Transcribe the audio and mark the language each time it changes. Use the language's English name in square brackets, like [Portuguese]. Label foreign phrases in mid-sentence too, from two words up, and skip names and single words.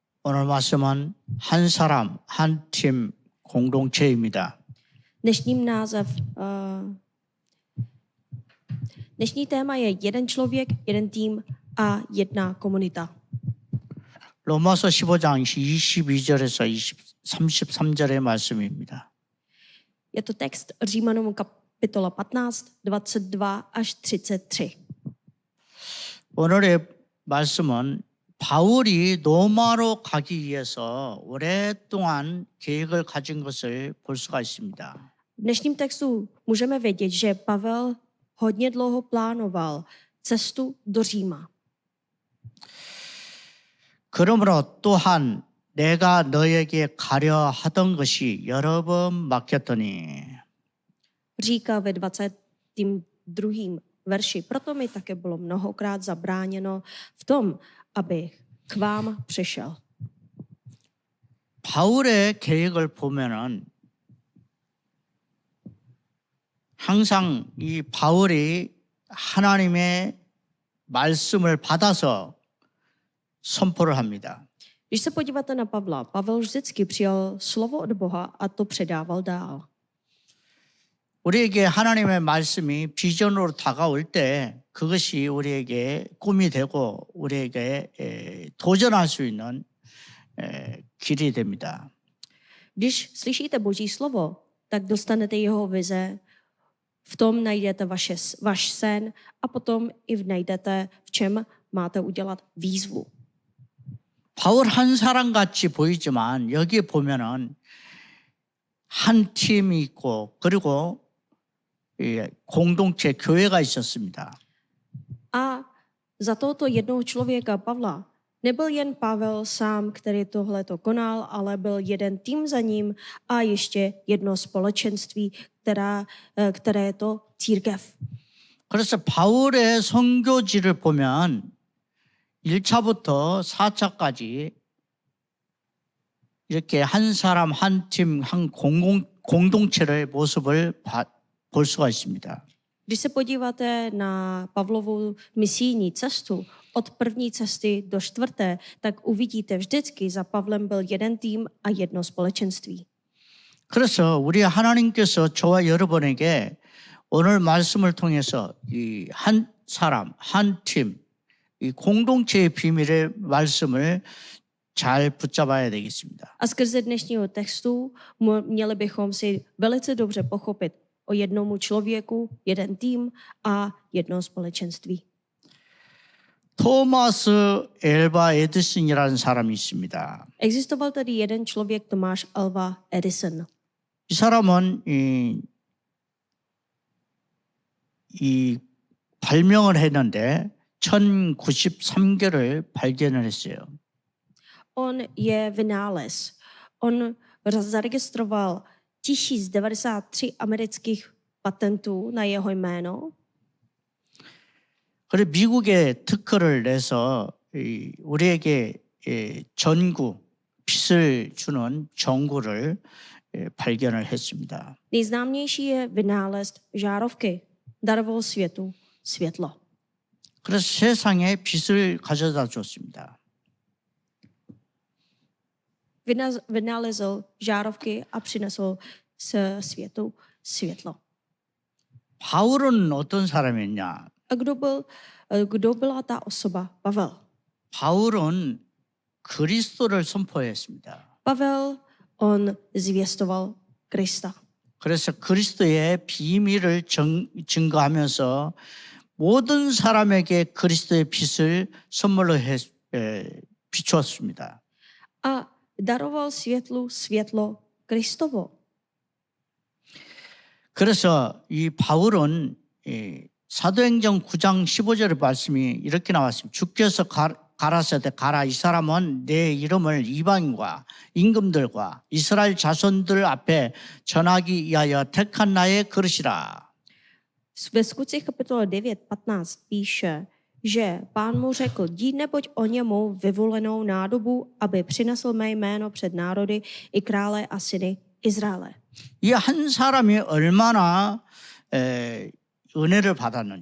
[Korean] 오늘 말씀은 한 사람, 한 팀 공동체입니다. [Czech] Dnešní téma je jeden člověk, jeden tým a jedna komunita. [Korean] 로마서 15장 22절에서 33절의 말씀입니다. [Czech] Je to text Římanům kapitola 15, 22 až 33. [Korean] 오늘의 말씀은 바울이 로마로 가기 위해서 오랫동안 계획을 가진 것을 볼 수가 있습니다. [Czech] V dnešním textu můžeme vědět, že Pavel hodně dlouho plánoval cestu do Říma. [Korean] 그러므로 또한 내가 너에게 가려 하던 것이 여러 번 막혔더니 [Czech] Říká ve 22. verši, proto mi také bylo mnohokrát zabráněno v tom, abych k vám přišel. [Korean] 바울의 계획을 보면은 항상 이 바울이 하나님의 말씀을 받아서 선포를 합니다. [Czech] Když se podíváte na Pavla, Pavel vždycky přijal slovo od Boha a to předával dál. [Korean] 우리에게 하나님의 말씀이 비전으로 다가올 때 그것이 우리에게 꿈이 되고 우리에게 도전할 수 있는 길이 됩니다. [Czech] Když slyšíte Boží slovo, tak dostanete jeho vize, v tom najdete váš sen a potom i najdete, v čem máte udělat výzvu. [Korean] 바울 한 사람 같이 보이지만 여기에 보면은 한 팀이 있고 그리고 공동체 교회가 있었습니다. [Czech] A za tohoto jednoho člověka Pavla nebyl jen Pavel sám, který tohleto konal, ale byl jeden tým za ním a ještě jedno společenství, které je to církev. [Korean] 그래서 바울의 선교지를 보면 1차부터 4차까지 이렇게 한 사람, 한 팀, 한 공동체의 모습을 볼 수가 있습니다. [Czech] Když se podíváte na Pavlovu misijní cestu od první cesty do čtvrté, tak uvidíte vždycky za Pavlem byl jeden tým a jedno společenství. [Korean] 그래서 우리 하나님께서 저와 여러분에게 오늘 말씀을 통해서 이 한 사람, 한 팀, 이 공동체의 비밀의 말씀을 잘 붙잡아야 되겠습니다. [Czech] A skrze dnešního textu měli bychom si velice dobře pochopit o jednomu člověku, jeden tým a jedno společenství. [Korean] 토마스 엘바 에디슨이라는 사람이 있습니다. [Czech] Existoval tady jeden člověk, Tomáš Alva Edison. [Korean] 이 사람은 이 발명을 했는데 1093개를 발견을 했어요. [Czech] On je vynález. On zaregistroval 1093 amerických patentů na jeho jméno. [Korean] 그래서 미국에 특허를 내서 우리에게 전구, 빛을 주는 전구를 발견을 했습니다. [Czech] Nejznámější je vynález žárovky. Daroval světu světlo. [Korean] 그래서 세상에 빛을 가져다 줬습니다. [Czech] Vynalezl žárovky a přinesl světu světlo. [Korean] 바울은 어떤 사람이었냐? [Czech] A kdo byla ta osoba? Pavel. [Korean] 바울은 그리스도를 선포했습니다. [Czech] Pavel, on zvěstoval Krista. [Korean] 그래서 그리스도의 비밀을 증거하면서 모든 사람에게 그리스도의 빛을 선물로 비추었습니다. [Czech] A daroval světlu světlo Kristovo. [Korean] 그래서 이 바울은 사도행전 9장 15절의 말씀이 이렇게 나왔습니다. 주께서 가라사대 가라, 이 사람은 내 이름을 이방인과 임금들과 이스라엘 자손들 앞에 전하기 위하여 택한 나의 그릇이라. [Czech] Ve Skutcích kapitola 9:15 píše, že Pán mu řekl, jdi neboť o němu vyvolenou nádobu, aby přinesl mé jméno před národy i krále a syny Izraele. [Korean] 이 한 사람이 얼마나 은혜를 받았는지.